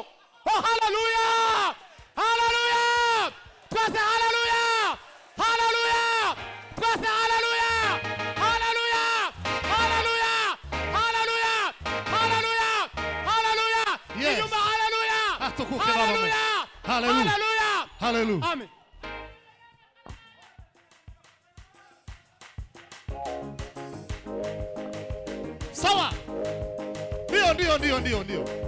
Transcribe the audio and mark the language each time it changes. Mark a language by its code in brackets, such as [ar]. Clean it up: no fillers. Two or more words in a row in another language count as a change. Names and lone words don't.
[rw] Oh hallelujah. Hallelujah. Twase hallelujah. Hallelujah. Twase hallelujah. Hallelujah. Hallelujah. Hallelujah. Hallelujah. Hallelujah. Yes. Inyuma hallelujah. Atukuke baba. Hallelujah. Hallelujah. Hallelujah. Hallelujah. Amen. [sw] Sawa. Ndio.